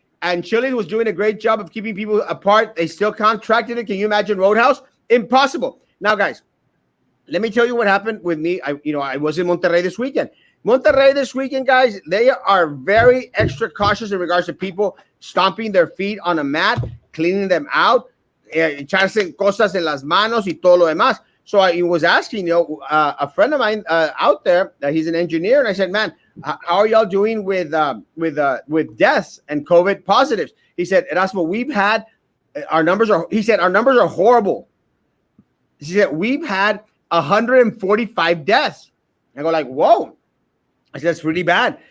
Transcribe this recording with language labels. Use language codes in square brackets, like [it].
[en] And Chile was doing a great job of keeping people apart. They still contracted it. Can you imagine Roadhouse? Impossible. Now, guys, let me tell you what happened with me. I was in Monterrey this weekend. Monterrey this weekend, guys, they are very extra cautious in regards to people stomping their feet on a mat, cleaning them out. [es] echarse cosas en las manos y todo lo demás. [en] So I was asking, a friend of mine out there, he's an engineer, and I said, man, how are y'all doing with deaths and COVID positives? He said, Erasmo, our numbers are horrible. He said, we've had 145 deaths. I go like, whoa. I said, that's really bad.